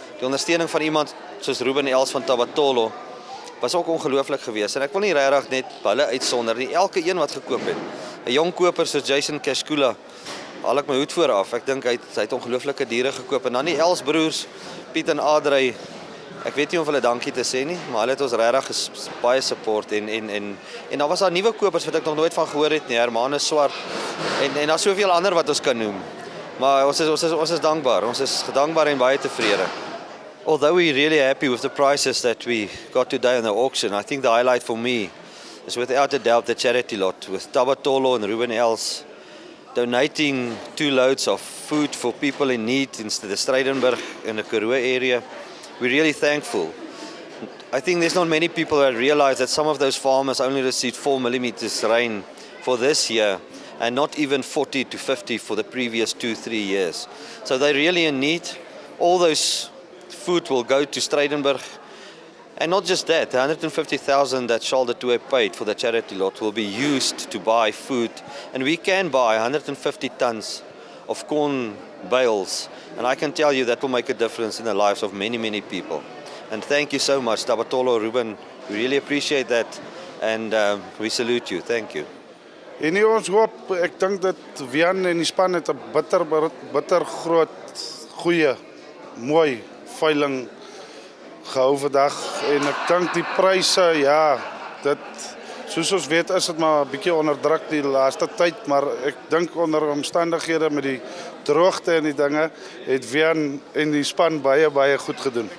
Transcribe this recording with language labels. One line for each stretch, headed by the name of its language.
Afrikaans: Die ondersteuning van iemand soos Ruben Els van Tabatolo was ook ongelooflik geweest en ek wil nie regtig net hulle uitsonder nie, elke een wat gekoop het. 'n Jong koper soos Jason Kashkula, haal ek my hoed voor af. Ek dink hy het ongelooflike diere gekoop en dan die Els broers, Piet en Adrey. Ek weet nie of hulle dankie te sê nie, maar hulle het ons regtig baie support en daar was daar nuwe kopers wat ek nog nooit van gehoor het nie, Hermanus Swart en daar's soveel ander wat ons kan noem. Maar ons is dankbaar. Ons is dankbaar en baie tevrede.
English: Although we're really happy with the prices that we got today on the auction, I think the highlight for me is without a doubt the charity lot with Tabatolo and Ruben Els donating 2 loads of food for people in need in the Stridenburg and the Karoo area. We're really thankful. I think there's not many people that realize that some of those farmers only received 4 millimeters rain for this year and not even 40 to 50 for the previous 2-3 years. So they're really in need. All those food will go to Stridenburg. And not just that, the 150,000 that Charles de Tooy paid for the charity lot will be used to buy food. And we can buy 150 tons of corn bales. And I can tell you that will make a difference in the lives of many, many people. And thank you so much, Tabatolo, Ruben. We really appreciate that. And we salute you. Thank you.
Afrikaans: En nie ons hoop, ek dink dat Wian en die span het 'n bitter groot, goeie, mooi veiling gehou vandag en ek dink die pryse, ja, dit soos ons weet is dit maar 'n bietjie onder druk die laaste tyd, maar ek dink onder omstandighede met die droogte en die dinge het Wian en die span baie goed gedoen.